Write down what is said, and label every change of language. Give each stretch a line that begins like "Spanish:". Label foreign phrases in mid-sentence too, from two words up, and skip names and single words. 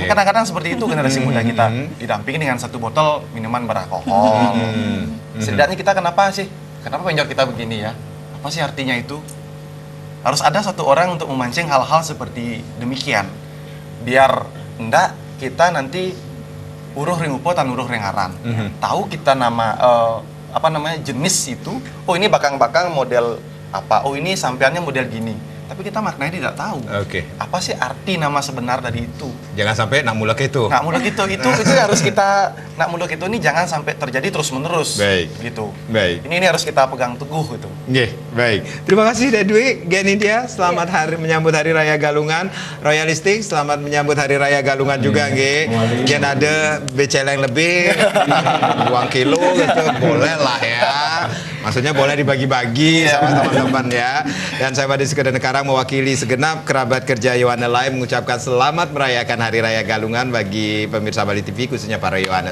Indonesian: Nah, kadang-kadang seperti itu generasi muda kita, didampingi dengan 1 botol minuman beralkohol. Setidaknya kita kenapa penjor kita begini ya? Apa sih artinya itu? Harus ada 1 orang untuk memancing hal-hal seperti demikian. Biar enggak kita nanti
Balinese: uruh ring upo tan uruh ring aran.
Indonesian: Tahu kita nama jenis itu. Oh ini bakang-bakang model apa? Oh ini sampeannya model gini. Tapi kita maknanya tidak tahu. Apa sih arti nama sebenar dari itu? Jangan sampai
Balinese: nak mulak
Indonesian: itu.
Balinese: Nak mulak
Indonesian: itu harus kita,
Balinese: nak mulak
Indonesian: itu ini jangan sampai terjadi terus menerus. Baik. Gitu. Baik. Ini harus kita pegang teguh gitu. Baik. Terima kasih Dwi, Gen India. Selamat menyambut Hari Raya Galungan. Royalistik, selamat menyambut Hari Raya Galungan juga nggih. Gen ada beceleng lebih 2 kilo gitu, boleh lah ya. Maksudnya boleh dibagi-bagi sama teman-teman ya. Dan saya Bade Sekarang mewakili segenap kerabat kerja Yohana Live mengucapkan selamat merayakan Hari Raya Galungan bagi pemirsa Bali TV, khususnya para Yohana.